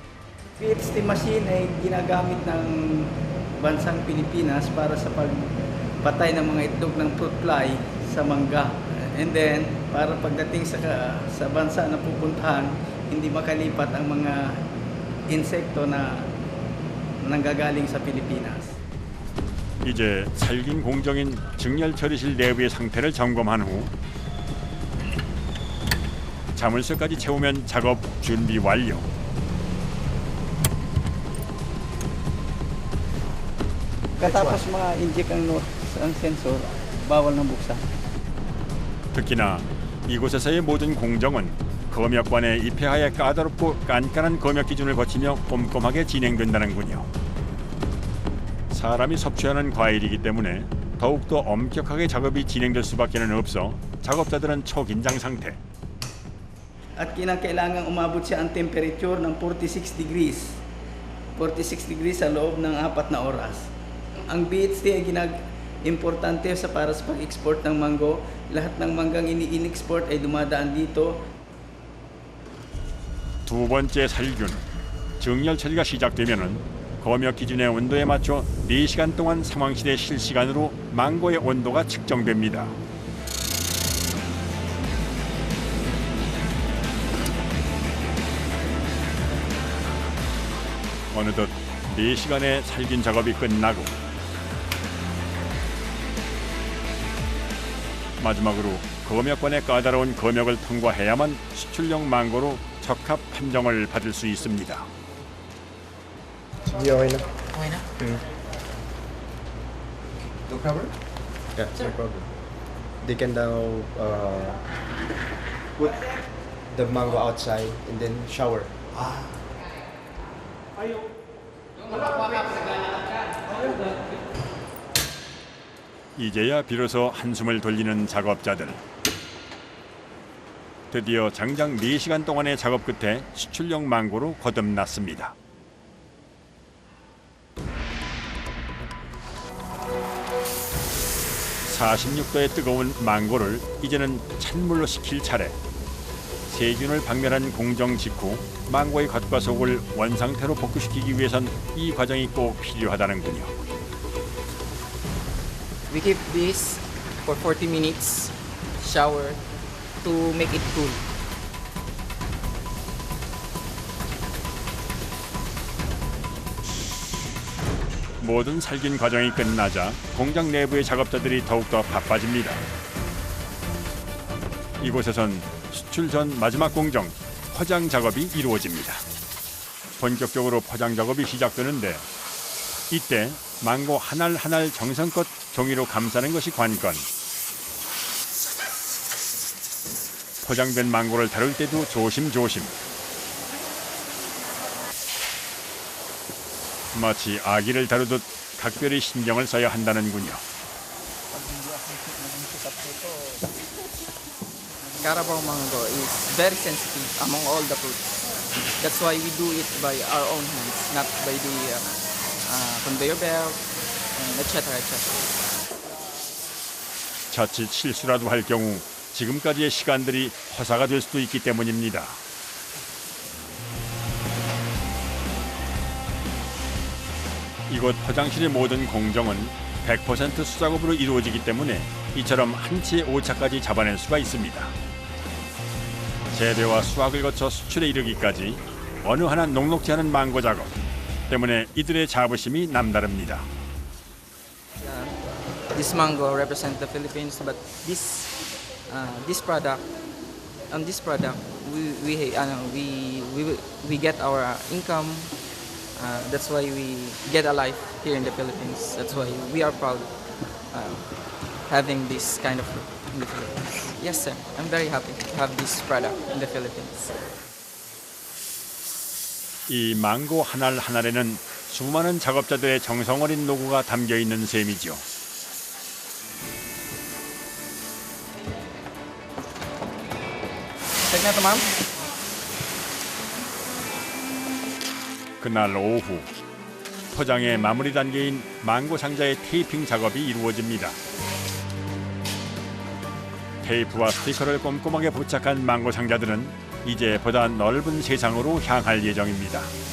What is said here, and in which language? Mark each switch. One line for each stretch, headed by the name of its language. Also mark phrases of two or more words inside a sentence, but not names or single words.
Filipino: PHT machine ay ginagamit ng bansang Pilipinas para sa patay ng mga itlog ng
English: fruit fly
Filipino: sa mangga.
English: And then,
Filipino: para pagdating sa bansa na pupuntahan, hindi makalipat ang mga insekto na nanggagaling sa Pilipinas.
Korean: 이제 살균 공정인 증열 처리실 내부의 상태를 점검한 후 자물쇠까지 채우면 작업 준비 완료.
Filipino: Katapos ma-inject ang sensor, bawal na buksan.
Korean: 특히나 이곳에서의 모든 공정은 검역관의 입회하에 까다롭고 깐깐한 검역 기준을 거치며 꼼꼼하게 진행된다는군요. 사람이 섭취하는 과일이기 때문에 더욱더 엄격하게 작업이 진행될 수밖에는 없어 작업자들은 초긴장 상태.
Filipino: At kinakailangan umabot siya ang temperature ng 46 degrees. 46 degrees sa loob ng 4 na oras. Ang BHT ay importante para sa pag-export ng mango. Lahat ng manggang ini-export ay dumadaan dito.
Korean: 두 번째 살균, 증열 처리가 시작되면은 검역 기준의 온도에 맞춰 4시간 동안 상황실에 실시간으로 망고의 온도가 측정됩니다. 어느덧 4시간의 살균 작업이 끝나고 마지막으로 검역관의 까다로운 검역을 통과해야만 수출용 망고로 적합 판정을 받을 수 있습니다.
Filipino: Okay na? Okay na?
English: No problem? Yeah, no problem. They can now put the mango outside and then shower.
Korean: 이제야 비로소 한숨을 돌리는 작업자들. 드디어 장장 4시간 동안의 작업 끝에 수출용 망고로 거듭났습니다. (46도의) 뜨거운 망고를 이제는 찬물로 식힐 차례. 세균을 박멸한 공정 직후 망고의 겉과 속을 원상태로 복구시키기 위해선 이 과정이 꼭 필요하다는군요.
English: We keep this for 40 minutes, shower, to make it cool.
Korean: 모든 살균 과정이 끝나자 공장 내부의 작업자들이 더욱더 바빠집니다. 이곳에선 수출 전 마지막 공정, 포장 작업이 이루어집니다. 본격적으로 포장 작업이 시작되는데 이때 망고 한 알 한 알 정성껏 종이로 감싸는 것이 관건. 포장된 망고를 다룰 때도 조심조심. 마치 아기를 다루듯 각별히 신경을 써야 한다는군요.
English: Carabao mango is very sensitive among all the fruits. That's why we do it by our own hands, not by the conveyor belt, etc. etc.
Korean: 자칫 실수라도 할 경우 지금까지의 시간들이 허사가 될 수도 있기 때문입니다. 이곳 포장실의 모든 공정은 100% 수작업으로 이루어지기 때문에 이처럼 한치의 오차까지 잡아낼 수가 있습니다. 재배와 수확을 거쳐 수출에 이르기까지 어느 하나 녹록지 않은 망고 작업 때문에 이들의 자부심이 남다릅니다.
English: This mango represents the Philippines, but this product, we get our income. That's why we get a life here in the Philippines. That's why we are proud having this kind of fruit in the Philippines. Yes, sir. I'm very happy to have this product in the Philippines.
Korean: 이 망고 한 알 한 알에는 수많은 작업자들의 정성 어린 노고가 담겨 있는 셈이죠.
Filipino: Check na to, ma'am.
Korean: 그날 오후 포장의 마무리 단계인 망고 상자의 테이핑 작업이 이루어집니다. 테이프와 스티커를 꼼꼼하게 부착한 망고 상자들은 이제 보다 넓은 세상으로 향할 예정입니다.